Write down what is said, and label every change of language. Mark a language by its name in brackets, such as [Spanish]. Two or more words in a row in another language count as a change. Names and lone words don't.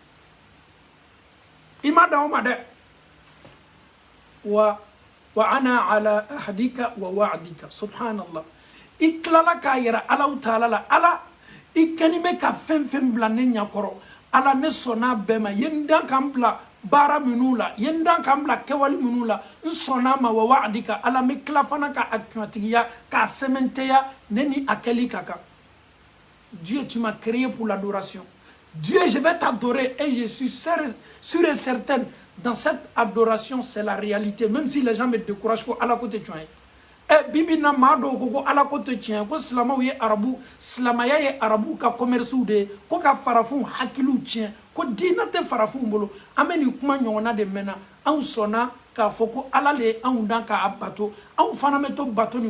[Bambara] i ma dan o ma dɛ [Arabic] وأنا على عهدك ووعدك سبحان الله [Bambara] i tilala k'a yira [Arabic] الله تعالى [Bambara] la Ala i kɛni bɛ ka fɛn fɛn bila ne ɲɛkɔrɔ Ala ne sɔnna bɛɛ ma ye n dan k'an bila baara minnu la ye n dan k'an bila kɛwale minnu la n sɔnna ma [Arabic] ووعدك [Bambara] Ala n bɛ tila fana ka a kunatigiya k'a sɛmɛntiya ne ni a kɛli ka kan [French] Dieu tu m'as créé pour l'adoration Dieu je vais t'adorer et je suis sûr et certaine dans cette adoration c'est la réalité même si les gens me découragent [Bambara] ko Ala ko tɛ tiɲɛ ye bibi na maa dɔw ko Ala ko tɛ tiɲɛ ko silamɛw ye arabu silamɛya ye arabu ka commercew de ye ko ka farafinw hakiliw tiɲɛ ko diinɛ tɛ farafinw bolo an bɛ nin kuma ɲɔgɔnna de mɛnna anw sɔnna k'a fɔ ko Ala le ye anw dan k'a bato anw fana bɛ to bato nin